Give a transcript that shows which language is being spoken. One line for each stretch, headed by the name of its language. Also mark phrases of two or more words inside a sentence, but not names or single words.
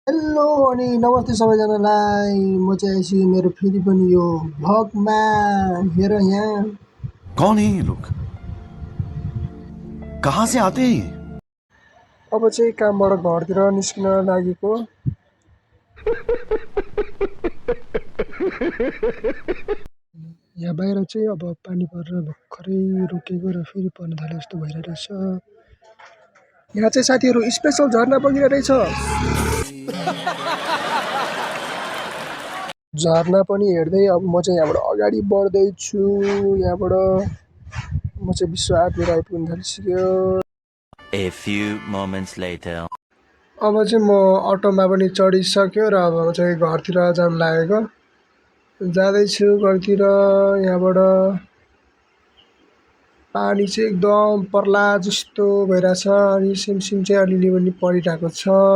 Nepali: हेलो अनि नमस्ते सबैजनालाई। म चाहिँ आइछु मेरो फेरि पनि यो भ्लगमा। हेर यहाँ
Hindi: कौन है ये लोग? कहाँ से आते हैं ये?
Nepali: अब चाहिँ कामबाट घरतिर निस्किन लागेको। यहाँ बाहिर चाहिँ अब पानी परेर भर्खरै रोकेको र फेरि पर्न थाले जस्तो भइरहेको रहेछ। यहाँ चाहिँ साथीहरू स्पेसल झरना बगिरहेको रहेछ। झरना पनि हेर्दै अब म चाहिँ यहाँबाट अगाडि बढ्दैछु। यहाँबाट म चाहिँ विश्व आर्टतिर आइपुग्न थालिसक्यो।
English: A few moments later.
Nepali: अब चाहिँ म अटोमा पनि चढिसक्यो र अब चाहिँ घरतिर जान लागेको। जाँदैछु घरतिर। यहाँबाट पानी चाहिँ एकदम पर्ला जस्तो भइरहेछ अनि सिमसिम चाहिँ अलिअलि पनि परिरहेको छ।